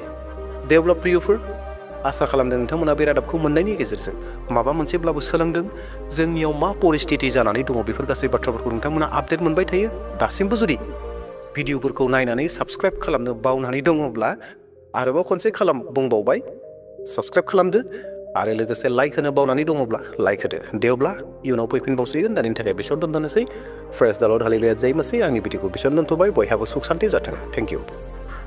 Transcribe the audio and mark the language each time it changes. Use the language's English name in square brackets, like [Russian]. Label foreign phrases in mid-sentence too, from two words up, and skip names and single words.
[Bodo] दे अब्ला प्रियफोर, आसा खालामदों नोंथांमोना बे रादाबखौ मोननायनि गेजेरजों माबा मोनसेब्लाबो सोलोंदों, जोंनियाव मा परिस्थिति जानानै दङ बेफोर गासै बाथ्राफोरखौ नोंथांमोना आपडेट मोनबाय थायो। दासिमबो जुदि भिडिअफोरखौ नायनानै साबस्क्राइब खालामनो बावनानै दङब्ला आरोबाव खनसे बुंबावबाय, साबस्क्राइब खालामदो आरो लोगोसे लाइक होनो बावनानै दङब्ला लाइक होदो। दे अब्ला इयुनाव फैफिनबावसिगोन, दानि थाखाय बेसेयाव दोनथ'नोसै। [English] Praise the Lord hallelujah [Hindi] जय मसीह। [Bodo] आंनि भिडिअखौ बेसेयावनो दोनथ'बाय। बयहाबो सुख शान्ति जाथों। [English] thank you.